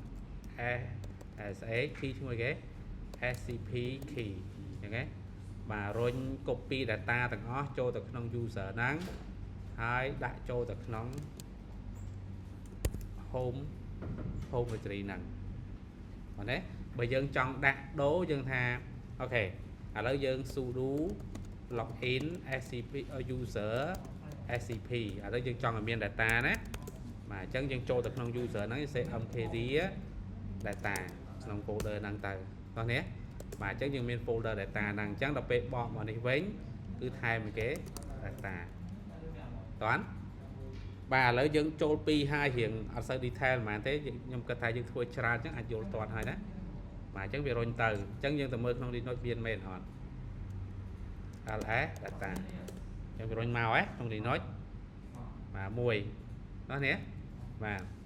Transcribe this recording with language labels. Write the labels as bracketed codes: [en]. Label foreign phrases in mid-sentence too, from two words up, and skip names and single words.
[en] sa key [km] ឈ្មោះគេ [en] scp key [km] អញ្ចឹងហ៎បាទរុញ [en] copy data [km] ទាំងអស់ចូលទៅក្នុង user ហ្នឹងហើយដាក់ចូលទៅក្នុង [en] home directory [km] ហ្នឹងបាទណាបើយើងចង់ ដាក់ដូរយើងថាអូខេឥឡូវយើង [en] sudo login scp user scp [km] ឥឡូវយើងចង់ឲ្យមាន data ណាបាទអញ្ចឹងយើងចូលទៅ ក្នុង user ហ្នឹងសេ [en] mkd data [km] ក្នុង folder ហ្នឹងទៅបងប្អូនបាទអញ្ចឹងយើងមាន [en] folder data [km] ហ្នឹងអញ្ចឹងដល់ ពេលបកមកនេះវិញគឺថែមគេ data តោះបាទឥឡូវយើងចូលពីហើយរៀងអត់សូវ detail ហ្មងទេខ្ញុំគិតថាយើងធ្វើច្រើនអញ្ចឹងអាចយល់ទាត់ហើយណាបាទអញ្ចឹងវារុញទៅអញ្ចឹងយើងទៅមើលក្នុង Linux មានមែនអត់ [en] ls data [km] អញ្ចឹងវារុញមកក្នុង Linux បាទមួយនោះនេះបាទ